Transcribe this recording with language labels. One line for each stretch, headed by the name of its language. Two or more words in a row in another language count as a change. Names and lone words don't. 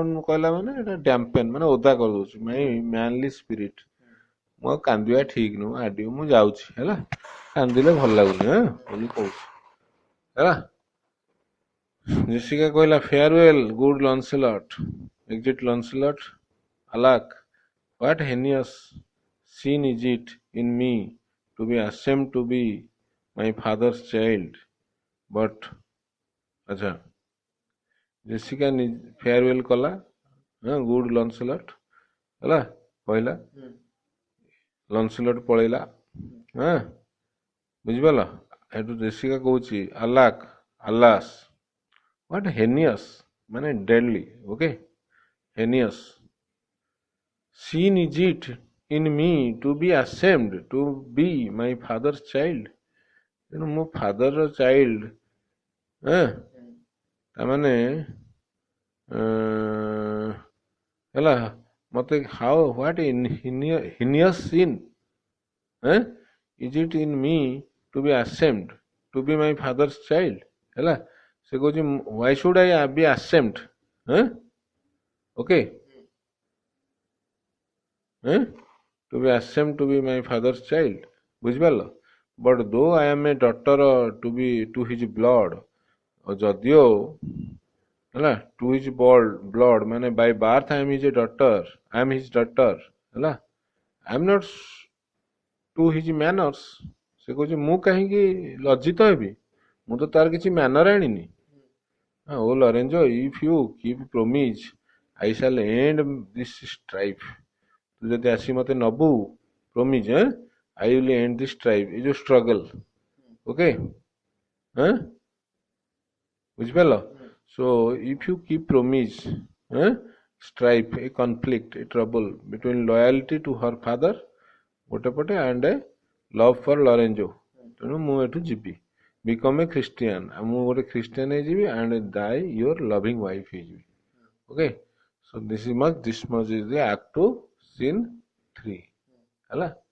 Odia: କହିଲା ମାନେ ଏଟା dampen ମାନେ ଓଦା କରିଦଉଛି
English: my manly spirit
Odia: ମୁଁ କାନ୍ଦିବା ଠିକ ନୁହଁ ଆଡିଓ ମୁଁ ଯାଉଛି ହେଲା କାନ୍ଦିଲେ ଭଲ ଲାଗୁନି ବୋଲି କହୁଛି ହେଲା ଜେସିକା କହିଲା
English: farewell good Lancelot exit Lancelot alack what heinous sin is it in me to be ashamed to be my father's child but ଆଚ୍ଛା ଜେସିକା farewell କଲା good Lancelot
Odia: ହେଲା କହିଲା ଲନ୍ସଲଟ୍ ପଳେଇଲା ବୁଝିପାରିଲ ଏଠୁ ଜେସିକା କହୁଛି
English: alack alas what heinous ମାନେ deadly okay heinous sin is it in me to be ashamed to be my father's child
Odia: ତେଣୁ ମୋ ଫାଦରର ଚାଇଲ୍ଡ ତାମାନେ ହେଲା ମତେ
English: how what heinous sin is it in me to be ashamed to be my father's child
Odia: ହେଲା ସେ କହୁଛି
English: why should I be ashamed okay to be ashamed to be my father's child ବୁଝିପାରିଲ but though I am a daughter to his blood
Odia: ଯଦିଓ ହେଲା
English: to his blood ମାନେ by birth I am his daughter ହେଲା I am not to his manners
Odia: ସେ କହୁଛି ମୁଁ କାହିଁକି ଲଜ୍ଜିତ ହେବି ମୁଁ ତ ତାର କିଛି ମ୍ୟାନର ଆଣିନି ଓ ଲରେଞ୍ଜୋ
English: if you keep promise I shall end this strife
Odia: ତୁ ଯଦି ଆସି ମତେ ନବୁ
English: promise I will end this strife
Odia: ଏ ଯୋଉ
English: struggle okay ବୁଝିପାରିଲ so if you keep promise strife a conflict a trouble between loyalty to her father
Odia: ଗୋଟେ ପଟେ
English: and a love for Lorenzo
Odia: ତେଣୁ ମୁଁ ଏଠୁ ଯିବି
English: become a Christian
Odia: ମୁଁ ଗୋଟେ ଖ୍ରୀଷ୍ଟିଆନ ହେଇଯିବି
English: and die your loving wife ହେଇଯିବି okay so this much is the act to seen 3 ହେଲା।